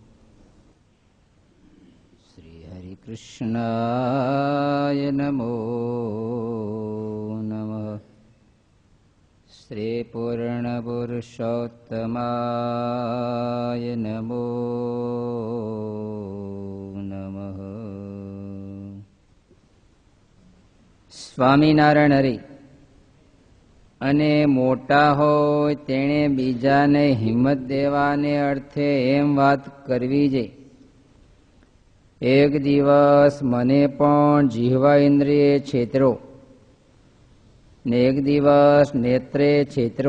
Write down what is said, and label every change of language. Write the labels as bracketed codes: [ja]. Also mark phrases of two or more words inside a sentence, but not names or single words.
[sa] श्री हरिकृष्णाय नमो नमः। श्री पूर्णपुरुषोत्तमाय नमो नमः। [gu] સ્વામિનારાયણ હરિ અને મોટા હોય તેણે બીજાને હિંમત દેવાને અર્થે એમ વાત કરવી છે. એક દિવસ મને પણ જીહવા ઇન્દ્રિયે છેતરો ને એક દિવસ નેત્રે છેતરો.